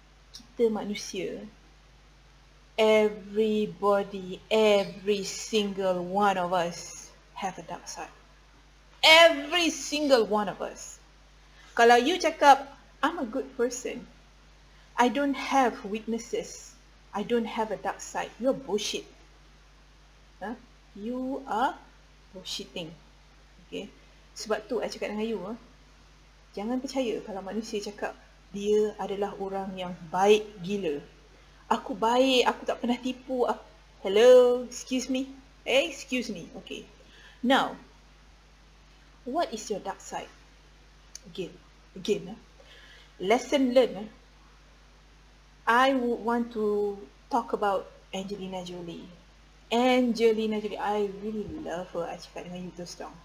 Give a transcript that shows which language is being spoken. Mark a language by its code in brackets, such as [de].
[ms] Kita manusia, [en] everybody, every single one of us have a dark side. Every single one of us. [ms] Kalau you cakap, [en] I'm a good person, I don't have weaknesses, I don't have a dark side, you're bullshit. You are bullshitting. Okay. [ms] Sebab tu I cakap dengan you, jangan percaya kalau manusia cakap dia adalah orang yang baik gila. Aku baik, aku tak pernah tipu. [en] Hello, excuse me. Excuse me. Okay. Now, what is your dark side? Again, lesson learned. I would want to talk about Angelina Jolie. I really love her. I [ms] cakap dengan you terus terang.